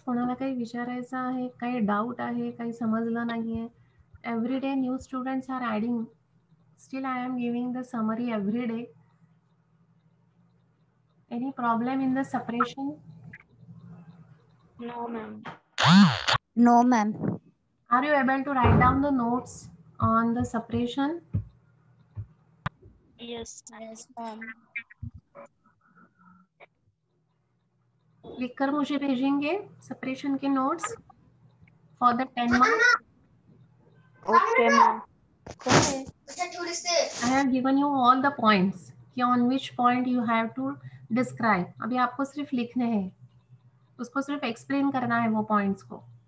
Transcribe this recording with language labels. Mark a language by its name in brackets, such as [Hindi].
[Marathi] कोणाला काही विचारायचं आहे, काही डाऊट आहे, काही समजलं नाहीये? [English] Every day new students are adding, still I am giving the summary every day. Any problem in the separation? No, ma'am. No, ma'am. Are you able to write down the notes on the separation? Yes, ma'am. [Hindi] लिखकर मुझे भेजेंगे separation के notes [English] For the 10 marks. [Hindi] Okay, ma'am. [English] I have given you all the points कि on which point you have to describe. [Hindi] अभी आपको सिर्फ लिखने हैं, उसको सिर्फ एक्सप्लेन करना है वो पॉइंट्स को.